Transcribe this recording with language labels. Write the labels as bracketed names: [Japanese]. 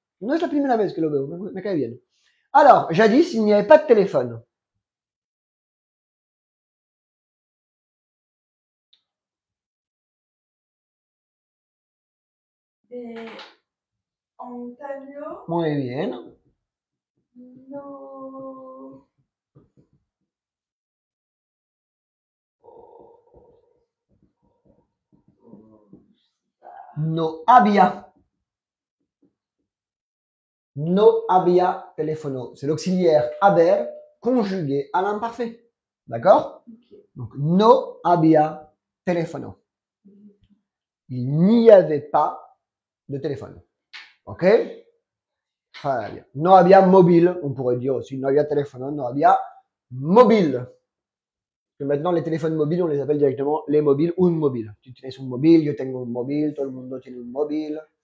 [Spanish] No es la primera vez que lo veo, me cae bien. [French] Alors, jadis, il n'y avait pas de téléphone. [Spanish] De antaño, Muy bien. no. No había. No había teléfono. [French] C'est l'auxiliaire haber conjugué à l'imparfait. D'accord? Ok. [Spanish] Donc, no había teléfono. [French] Il n'y avait pas de téléphone. Ok? Très bien. [Spanish] No había móvil, [French] on pourrait dire aussi. [Spanish] No había teléfono, no había móvil. [French] Que maintenant, les téléphones mobiles, on les appelle directement les mobiles ou un mobile. [Spanish] Tu tienes un mobile, yo tengo un mobile, todo el mundo tiene un mobile.